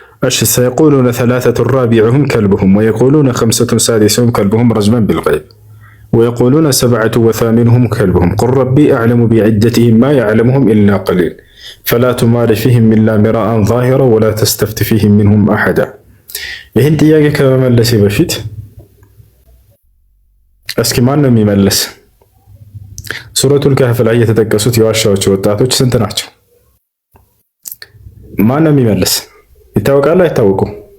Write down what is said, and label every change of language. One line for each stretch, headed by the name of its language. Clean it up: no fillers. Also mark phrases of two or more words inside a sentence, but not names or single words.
Arabic: እሺ سيقولون ثلاثة رابعهم كلبهم ويقولون خمسة سادسهم كلبهم رجما بالغيب ويقولون سبعة وثامنهم كلبهم قل ربي أعلم بعدتهم ما يعلمهم إلا قليل فلا تمار فيهم إلا مراء ظاهرا ولا تستفت فيهم منهم أحدا።
Amharic: ይህን ጥያቄ ከመመለሴ በፊት እስኪ ማን ነው የሚመልስ? ሱረቱል ከህፍ ላይ የተጠቀሱት የዋሻዎች ወጣቶች ስንት ናቸው? ማን ነው የሚመልስ? ይታወቃል አይታወቁም?